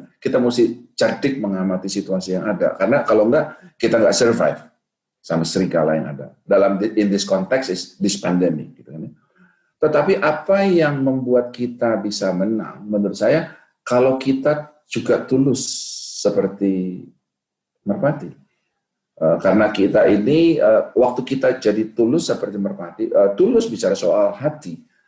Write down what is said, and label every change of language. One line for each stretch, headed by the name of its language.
Indonesian: Nah, kita mesti cerdik mengamati situasi yang ada. Karena kalau enggak, kita nggak survive sama serigala yang ada.
English: In this context is this pandemic.
Indonesian: Gitu kan. Tetapi apa yang membuat kita bisa menang, menurut saya, kalau kita juga tulus seperti merpati. Karena kita ini, waktu kita jadi tulus seperti merpati, tulus bicara soal hati.